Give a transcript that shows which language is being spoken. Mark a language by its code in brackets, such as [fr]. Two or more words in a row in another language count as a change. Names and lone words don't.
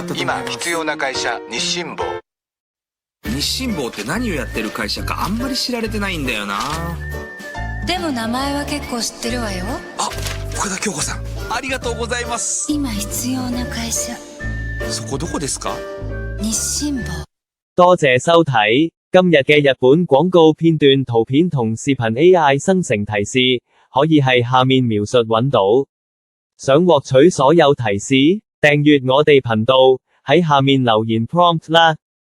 [ja] 今必要な会社、日清坊。日清坊って何をやってる会社かあんまり知られてないんだよな。でも名前は結構知ってるわよ。あ、深田恭子さん、ありがとうございます。今必要な会社。そこどこですか？日清坊。 [yue] 多謝收睇，今日嘅日本廣告片段圖片同視頻 AI 生成提示，可以係下面描述揾到。想獲取所有提示，訂閱我哋頻道，喺下面留言 prompt 啦。